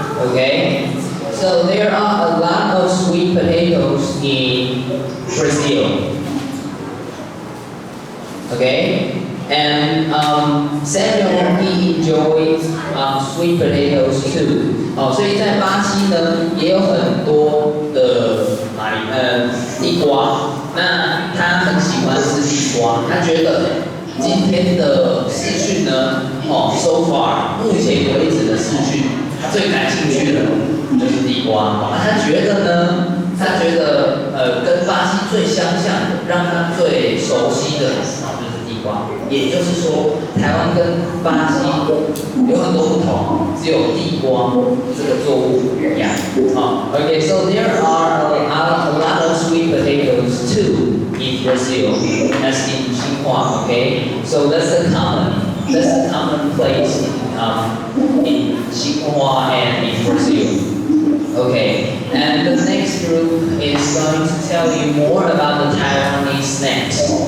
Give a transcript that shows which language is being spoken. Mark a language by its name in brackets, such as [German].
[English] Okay, so there are a lot of sweet potatoes in Brazil. Okay, and Samuel he enjoys sweet potatoes too. [Chinese] 所以在巴西呢也有很多的地瓜。那他很喜欢吃地瓜，他觉得今天的视讯呢， [English] so far [Chinese] 目前为止的视讯，他最感兴趣的就是地瓜。那他觉得呢？他觉得跟巴西最相像的，让他最熟悉的，就是地瓜。也就是说，台湾跟巴西有很多不同，只有地瓜这个作物一样。 [English] Okay, so there are a lot of sweet potatoes too in Brazil, as in Xinhua. Okay, so that's a common place in Xinhua and in Brazil. Okay, and the next group is going to tell you more about the Taiwanese snacks.